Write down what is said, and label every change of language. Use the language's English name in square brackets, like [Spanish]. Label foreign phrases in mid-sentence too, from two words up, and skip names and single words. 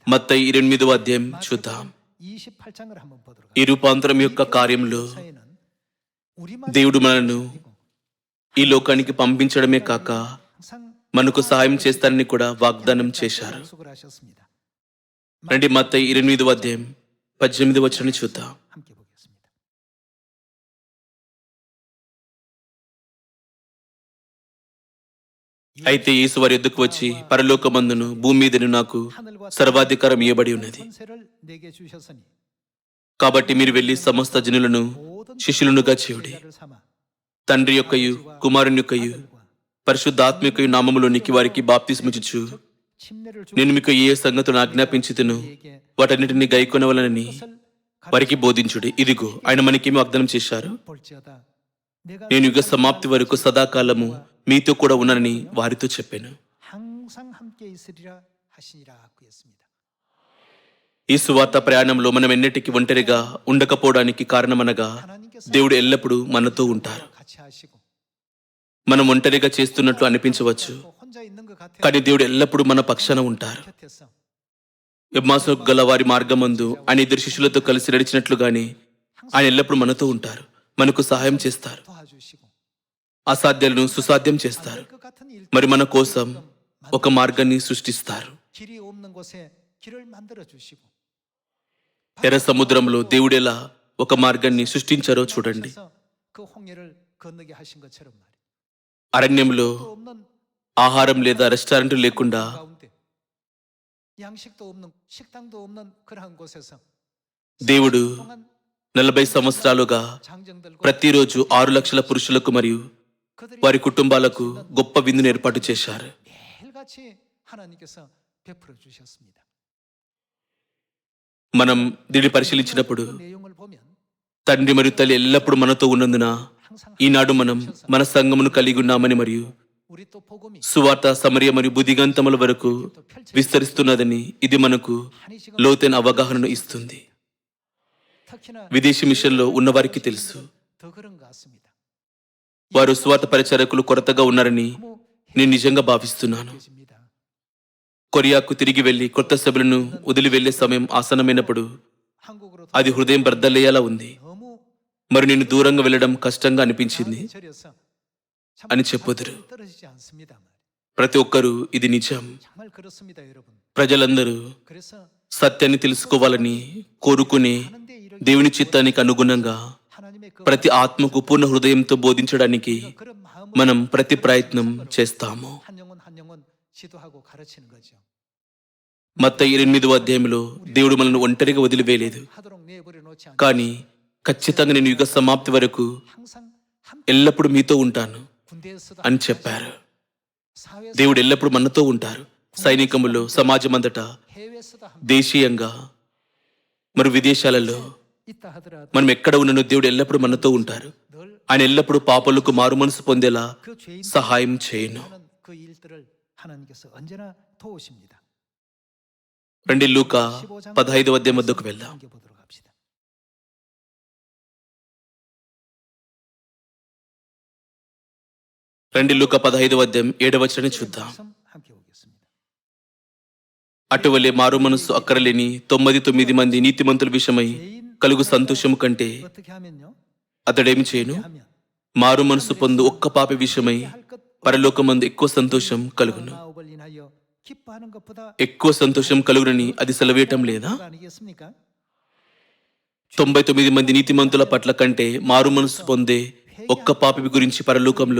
[Telugu] మత్తయి 28వ అధ్యాయం చూద్దాం. [Korean] 28장을 한번 보도록 [Telugu] ఈ రూపాంతరం యొక్క కార్యంలో [Korean] 하겠습니다. [Telugu] దేవుడు మనను ఈ లోకానికి పంపించడమే కాక మనకు సహాయం చేస్తారని కూడా వాగ్దానం చేశారు. [Korean] 약속을 하셨습니다. [Telugu] రండి, మత్తయి 28వ అధ్యాయం 18వ వచనాన్ని చూద్దాం. [Korean] 함께 보겠습니다. [Telugu] అయితే యేసు వారి యొద్దకు వచ్చి పరలోకమందును భూమి మీదను నాకు సర్వాధికారం ఇవ్వబడి ఉన్నది. [Korean] 권세를 내게 주셨으니 [Telugu] కాబట్టి మీరు వెళ్లి సమస్త జనులను [Korean] 모든 [Telugu] శిష్యులనుగా చేయుడి. [Korean] 제자를 삼아 [Telugu] తండ్రి యొక్కయు కుమారుని యొక్కయు పరిశుద్ధాత్మ యొక్కయు నామములోనికి వారికి బాప్తిస్మిచ్చుచు నేను మీకు ఏ సంగతులను ఆజ్ఞాపించుతును వాటన్నిటిని గైకొనవలనని వారికి బోధించుడి. ఇదిగో ఆయన మనకేమో వాగ్దానం చేశారు, నేను యుగ సమాప్తి వరకు సదాకాలము మీతో కూడా ఉన్నానని వారితో చెప్పాను. [Korean] 항상 함께 있으리라 하시니라고 했습니다. [Telugu] ఈ సువార్త ప్రయాణంలో మనం ఎన్నటికీ ఒంటరిగా ఉండకపోవడానికి కారణమనగా దేవుడు ఎల్లప్పుడూ మనతో ఉంటారు. [Korean] 같이 하시고 [Telugu] మనం ఒంటరిగా చేస్తున్నట్లు అనిపించవచ్చు, [Korean] 혼자 있는 것 같아요. [Telugu] కానీ దేవుడు ఎల్లప్పుడూ మన పక్షాన ఉంటారు. [Korean] 곁에서 [Telugu] ఎమ్మాసు గల వారి మార్గమందు ఆయన ఇద్దరు శిష్యులతో కలిసి నడిచినట్లుగానే ఆయన ఎల్లప్పుడూ మనతో ఉంటారు, మనకు సహాయం చేస్తారు, [Korean] 도와주시고 [Telugu] అసాధ్యాలను సుసాధ్యం చేస్తారు, [Korean] 그 같은 일 [Telugu] మరి మన కోసం ఒక మార్గాన్ని సృష్టిస్తారు. [Korean] 길이 없는 곳에 길을 만들어 주시고 [Telugu] ఎర్ర సముద్రంలో దేవుడెలా ఒక మార్గాన్ని సృష్టించారో చూడండి. [Korean] 그 홍해를 건너게 하신 것처럼 말이에요. [Telugu] అరణ్యంలో [Korean] 또 없는 [Telugu] ఆహారం లేదా రెస్టారెంట్ లేకుండా [Korean] 가운데 양식도 없는 식당도 없는 그러한 곳에서 [Telugu] దేవుడు [Korean] 동안 [Telugu] 40 సంవత్సరాలుగా [Korean] 장정들과 [Telugu] ప్రతిరోజు 6 లక్షల పురుషులకు మరియు [Korean] 그들이 [Telugu] వారి కుటుంబాలకు గొప్ప విందును ఏర్పాటు చేశారు. [Korean] 매일같이 하나님께서 베풀어 주셨습니다. [Telugu] మనం దీన్ని పరిశీలించినప్పుడు [Korean] 그 내용을 보면 [Telugu] తండ్రి మరియు తల్లి ఎల్లప్పుడూ మనతో ఉన్నందున [Korean] 항상 [Telugu] ఈనాడు మనం మన సంఘమును కలిగి ఉన్నామని మరియు [Korean] 우리 또 복음이 [Telugu] సువార్త సమరయ మరియు బుద్ధిగంతముల వరకు [Korean] 또 펼쳐 [Telugu] విస్తరిస్తున్నదని ఇది మనకు లోతైన అవగాహనను ఇస్తుంది. [Korean] 특히나 [Telugu] విదేశీ మిషన్లో ఉన్నవారికి తెలుసు, [Korean] 더 그런 것 같습니다. [Telugu] వారు సువార్త పరిచారకులు కొరతగా ఉన్నారని [Korean] 너무 [Telugu] నేను నిజంగా భావిస్తున్నాను. [Korean] 해집니다. [Telugu] కొరియాకు తిరిగి వెళ్లి కొత్త సభలను వదిలి వెళ్లే సమయం ఆసనమైనప్పుడు [Korean] 한국으로 [Telugu] అది హృదయం బర్దలయ్యేలా ఉంది. [Korean] 너무 [Telugu] మరి నేను దూరంగా వెళ్లడం కష్టంగా అనిపించింది [Korean] 마음이 저려서 참 [Telugu] అని చెప్పొదురు. [Korean] 떨어지지 않습니다. [Telugu] ప్రతి ఒక్కరూ ఇది నిజం. [Korean] 정말 그렇습니다, 여러분. [Telugu] ప్రజలందరూ [Korean] 그래서 [Telugu] సత్యాన్ని తెలుసుకోవాలని కోరుకునే [Korean] 하는데 이렇게 [Telugu] దేవుని చిత్తానికి అనుగుణంగా [Korean] 하나님의 그 [Telugu] ప్రతి ఆత్మకు పూర్ణ హృదయంతో బోధించడానికి [Korean] 그런 마음을 [Telugu] మనం ప్రతి ప్రయత్నం చేస్తాము. [Korean] 한 영혼 지도하고 가르치는 거죠. [Telugu] మత్తయి 8వ అధ్యాయంలో దేవుడు మనల్ని ఒంటరిగా వదిలివేయలేదు, [Korean] 하도록 내버려 놓지 않고 [Telugu] కానీ ఖచ్చితంగా నేను యుగ సమాప్తి వరకు [Korean] 항상 함께 [Telugu] ఎల్లప్పుడూ మీతో ఉంటాను [Korean] 군대에서도 [Telugu] అని చెప్పారు. [Korean] 사회에서 [Telugu] దేవుడు ఎల్లప్పుడూ మనతో ఉంటారు. సైనికములో, సమాజమంతటా, [Korean] 해외에서도 함께 [Telugu] దేశీయంగా మరి విదేశాలలో [Korean] 있다 하더라도 [Telugu] మనం ఎక్కడ ఉన్ననో దేవుడు ఎల్లప్పుడూ మనతో ఉంటారు. [Korean] 늘 [Telugu] ఆయన ఎల్లప్పుడూ పాపలకు మారు మనసు పొందేలా [Korean] 그 죄인 [Telugu] సహాయం చేయను. [Korean] 하는 그 일들을 하나님께서 언제나 도우십니다. [Telugu] రండి లూకా 15వ అధ్యాయం వద్దకు వెళ్దాం. [Korean] 보도록 합시다. [Telugu] రండి లూకా 15వ అధ్యాయం 7వ వచనాన్ని చూద్దాం. [Korean] 말씀 함께 보겠습니다. [Telugu] అటువలే మారు మనస్సు అక్కరలేని 99 మంది నీతిమంతుల విషయమై [Korean] 죄인 [Telugu] కలుగు సంతోషము కంటే [Korean] 어떻게 하면요? [Telugu] అతడేమి చేయను? [Korean] 하면 [Telugu] మారు మనసు పొందు ఒక్క పాపి విషయమై పరలోకమందు ఎక్కువ సంతోషం కలుగును. [Korean] 나옵을 인하여 기뻐하는 것보다 [Telugu] ఎక్కువ సంతోషం కలుగునని అది సెలవేయటం లేదా? [Korean] 그거 아니겠습니까? [Telugu] 99 మంది నీతిమంతుల పట్ల కంటే మారు మనసు పొందే ఒక్క పాపి గురించి పరలోకంలో